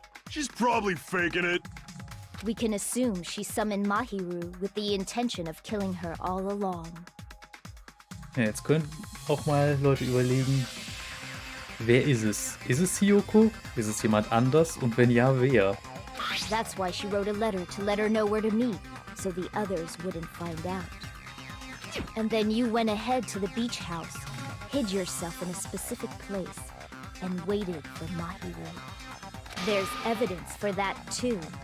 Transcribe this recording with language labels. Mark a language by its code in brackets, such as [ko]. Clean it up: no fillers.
[en] She's probably faking it. We can assume she summoned Mahiru with the intention of killing her all along. [de] Ja, jetzt können auch mal Leute überlegen, wer ist es? Ist es Hiyoko? Ist es jemand anders? Und wenn ja, wer? [en] That's why she wrote a letter to let her know where to meet, so the others wouldn't find out. And then you went ahead to the beach house, hid yourself in a specific place, and waited for Mahiru. There's evidence for that too.